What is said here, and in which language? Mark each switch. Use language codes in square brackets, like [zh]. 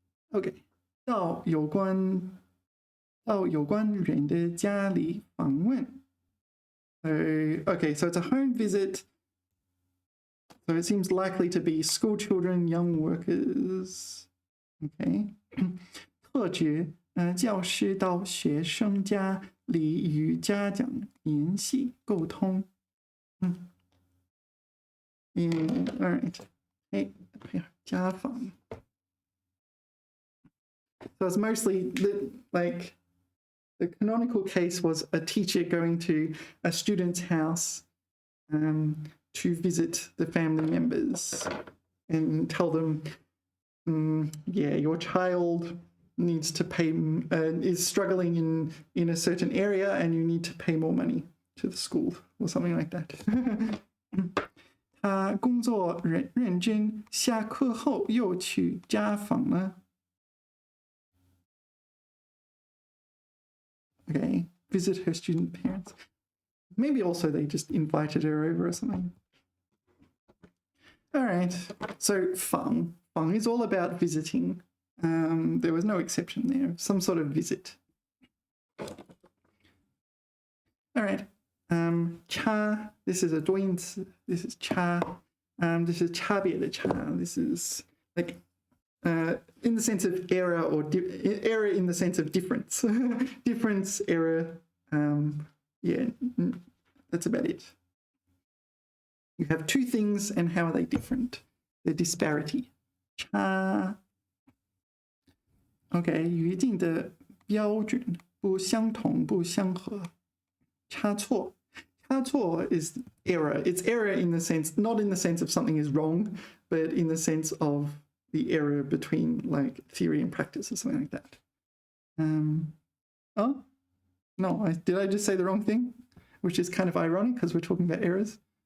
[zh] Okay, 到有关人的家里访问. [en] Okay, so it's a home visit. So it seems likely to be school children, young workers. [zh] Okay. 特指教师到学生家里与家长联系沟通. [en] All right. Hey, 家访. So it's mostly the canonical case was a teacher going to a student's house to visit the family members and tell them, yeah, your child needs to pay, is struggling in a certain area and you need to pay more money to the school or something like that. [zh] 他工作认真，下课后又去家访了。 [en] Okay, visit her student parents. Maybe also they just invited her over or something. All right, so 访 is all about visiting. There was no exception there, some sort of visit. All right, 差, this is a 多音词, this is 差, this is 差别的差, this is like in the sense of error or error in the sense of difference. Difference, error, yeah, that's about it. You have two things and how are they different? The disparity. 差. [zh] Okay, 语境的标准不相同不相合. [en] 差错.差错 is error. It's error in the sense, not in the sense of something is wrong, but in the sense of the error between like theory and practice or something like that. Oh, no, did I just say the wrong thing? Which is kind of ironic because we're talking about errors.